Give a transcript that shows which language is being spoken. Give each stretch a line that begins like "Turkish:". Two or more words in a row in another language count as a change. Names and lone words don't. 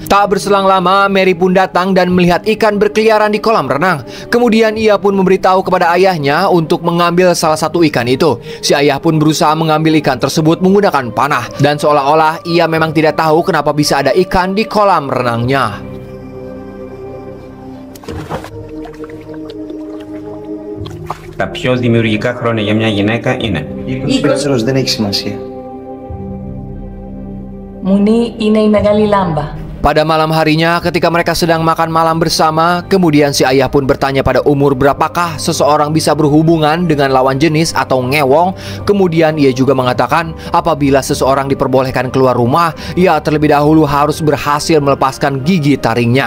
Indonesian: Tak berselang lama, Mary pun datang dan melihat ikan berkeliaran di kolam renang. Kemudian ia pun memberitahu kepada ayahnya untuk mengambil salah satu ikan itu. Si ayah pun berusaha mengambil ikan tersebut menggunakan panah. Dan seolah-olah ia memang tidak tahu kenapa bisa ada ikan di kolam renangnya.
Greek: Τα πιο δημιουργικά χρόνια για μια γυναίκα είναι 20 πέτσερος δεν έχει σημασία. Μουνί είναι η μεγάλη λάμπα.
Indonesian: Pada malam harinya ketika mereka sedang makan malam bersama, kemudian si ayah pun bertanya pada umur berapakah seseorang bisa berhubungan dengan lawan jenis atau ngewong. Kemudian ia juga mengatakan apabila seseorang diperbolehkan keluar rumah, ia terlebih dahulu harus berhasil melepaskan gigi taringnya.